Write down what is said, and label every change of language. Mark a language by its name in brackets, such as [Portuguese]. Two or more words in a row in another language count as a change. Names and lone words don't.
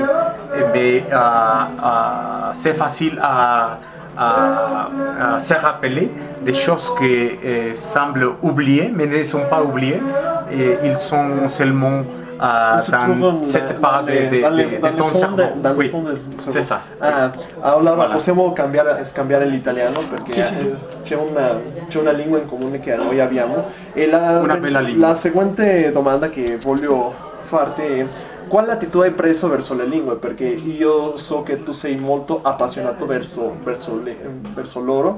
[French] Mais c'est facile à se rappeler des choses qui semblent oubliées, mais ne sont pas oubliées, et ils sont seulement dans cette part de ton cerveau. Oui, c'est ça. [Italian] Allora possiamo scambiare l'italiano perché c'è una lingua in comune che noi abbiamo. E la seguente domanda che voglio farti è: quale attitudine hai preso verso le lingue? Perché io so che tu sei molto appassionato verso loro.